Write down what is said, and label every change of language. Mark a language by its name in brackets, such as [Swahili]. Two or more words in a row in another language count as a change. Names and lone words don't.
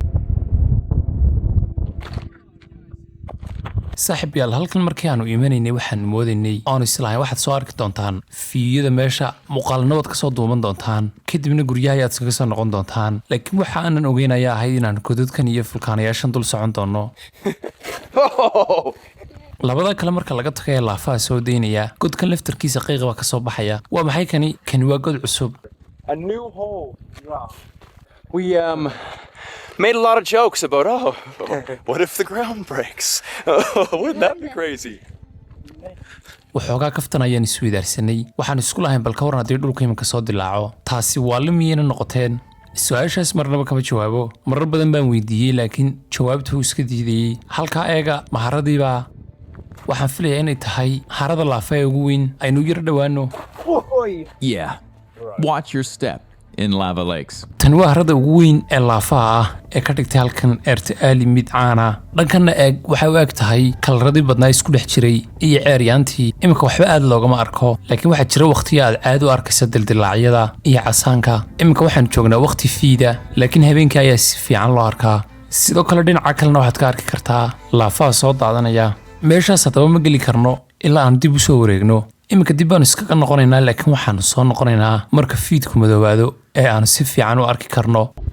[Somali] saaxiib yaal halkan markii aanu imanaynay waxaan moodaynay oon islahayn waxaad soo arki doontaan fiiyada meesha muuqaalnabad ka soo duuban doontaan kadibna guryaha ayaad iskaga soo noqon doontaan laakiin waxa aanan ogeyn ayaa ahayd inaan godadkan iyo fulkaanayaashan dul socon doono labada kale marka laga tago ee laafaha soo daynaya godkan laftarkiisa qiiq baa ka soo baxaya waa maxay kani waa god cusub [English] A new hole. We made a lot of jokes about, what if the ground breaks? Wouldn't that be crazy? [Somali] waxoogaa kaftan ayaan isweydaarsanay waxaan isku lahayn bal ka waran haddii dhulka iminka soo dilaaco taasi waa la miyayna noqoteen su-aashaas marnaba kama jawaabo marar badan baan weydiiyey laakiin jawaabtuu iska diidayey halkaa eega maharadiibaa waxaan filayaa inay tahay harada laafa ee ugu weyn aynu yar dhowaano [English] Yeah. Watch your step in lava lakes. [Somali] tani waa harada ugu weyn ee laafaha ah ee ka dhigtay halkan eertaali mid caana dhankanna eeg waxay u eg tahay kalaradii badnaa isku dhex jiray iyo ceeryaantii iminka waxba aad loogama arko laakiin waxaa jira wakhtiyo aad caad u arkaysa dildilaacyada iyo casaanka iminka waxaan joognaa wakhti fiida laakiin habeenkii ayaa si fiican loo arkaa sidoo kale dhinaca kalena waxaad ka arki kartaa laafaha soo daadanaya meeshaas haddaba ma geli karno ilaa aan dib u soo wareegno iminka dib baanu iskaga noqonaynaa laakiin waxaanu soo noqonaynaa marka fiidku madoowaado ee aanu si fiican u arki karno